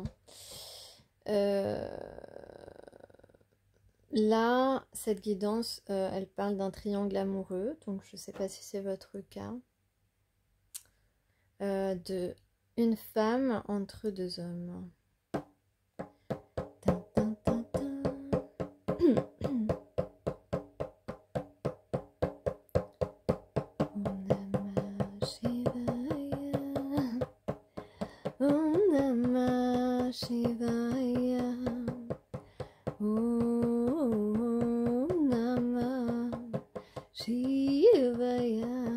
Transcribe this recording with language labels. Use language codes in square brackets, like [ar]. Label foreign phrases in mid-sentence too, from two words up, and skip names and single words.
[fr] Euh, Là, cette guidance, elle parle d'un triangle amoureux. Donc, je sais pas si c'est votre cas. De une femme entre deux hommes. Tin, tin, tin, tin. [sa] Om Namah Shivaya. Om Namah Shivaya. Om Namah Shivaya.